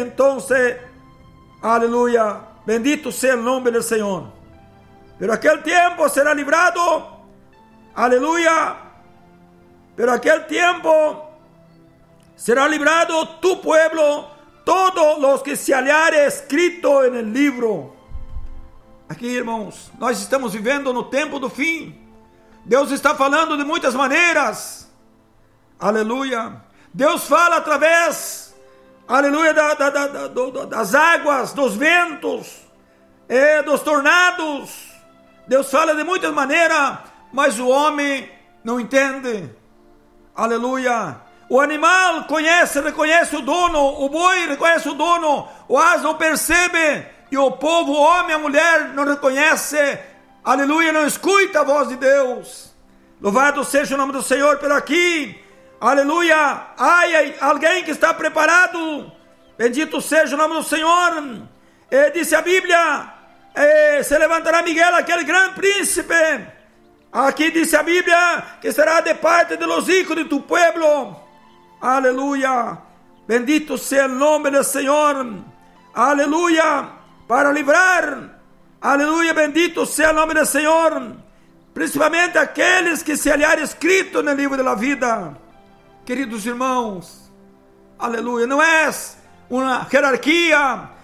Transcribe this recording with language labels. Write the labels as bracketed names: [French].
[Spanish] Entonces, aleluia, bendito sea el nombre del Señor. Pero aquel tiempo será librado, aleluya, pero aquel tiempo será librado tu pueblo, todos los que se hallaren escrito en el libro. Aquí, hermanos, [Portuguese] nós estamos viviendo no tempo do fim. Deus está falando de muitas maneiras, aleluya. Deus fala através, aleluya, das águas, dos ventos, dos tornados. Deus fala de muitas maneiras, mas o homem não entende, aleluia. O animal conhece, reconhece o dono, o boi reconhece o dono, o asno percebe, e o povo, o homem, a mulher não reconhece, aleluia, não escuta a voz de Deus. Louvado seja o nome do Senhor por aqui, aleluia. Ai, ai, alguém que está preparado, bendito seja o nome do Senhor. E disse a Bíblia, se levantará Miguel, aquele grande príncipe. Aqui disse a Bíblia que será de parte [Spanish] de los hijos de tu pueblo. [Portuguese] Aleluia. Bendito seja o nome do Senhor. Aleluia. Para livrar. Aleluia. Bendito seja o nome do Senhor. Principalmente aqueles que se aliaram escrito no livro da vida. Queridos irmãos. Aleluia. Não é uma hierarquia.